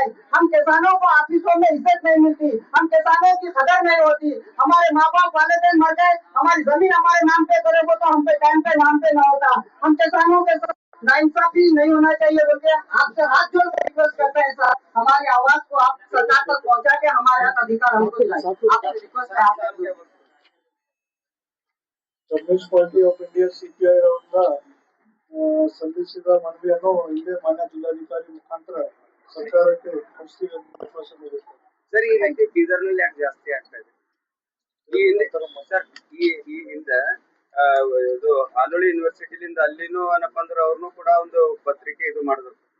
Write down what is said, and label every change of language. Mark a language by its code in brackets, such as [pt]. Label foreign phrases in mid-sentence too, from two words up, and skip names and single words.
[hi] हम किसानों को ऑफिसों में इज्जत नहीं मिलती, हम किसानों की कदर नहीं होती, हमारे माँ बाप वालिदैन मर गए, हमारी जमीन हमारे नाम पे करोगे तो हम पे टाइम पे नाम पे ना होता। हम किसानों के साथ नाइंसाफी नहीं होना चाहिए बोल के आपसे हाथ जोड़ के रिक्वेस्ट करते हैं सर, हमारी आवाज को आप सरकार तक पहुँचा के हमारे हक अधिकार हमको दिलाए, आपसे रिक्वेस्ट है। [kn] ಕಮ್ಯುನಿಸ್ಟ್ ಪಾರ್ಟಿ ಆಫ್ ಇಂಡಿಯಾ ಸಿಪಿಐ ಅವರಿಂದ ಸಲ್ಲಿಸಿದ ಮನವಿಯನ್ನು ಹಿಂದೆ ಮಾನ್ಯ ಜಿಲ್ಲಾಧಿಕಾರಿ ಮುಖಾಂತರ ಸರ್ಕಾರಕ್ಕೆ ಕಳಿಸ್ತೀವಿ ಅಂತ ವಿಶ್ವಾಸ ನೀಡುತ್ತೆ ಸರ್. ಈಗ ಬೀದರ್ನಲ್ಲಿ ಯಾಕೆ ಜಾಸ್ತಿ ಆಗ್ತಾ ಇದೆ? ಈ ಹಿಂದೆ ಇದು ಆಲೋಳಿ ಯೂನಿವರ್ಸಿಟಿಲಿಂದ ಅಲ್ಲಿನೂ ಏನಪ್ಪಾ ಅಂದ್ರೆ ಅವ್ರನ್ನು ಕೂಡ ಒಂದು ಪತ್ರಿಕೆ ಇದು ಮಾಡಿದ್ರು.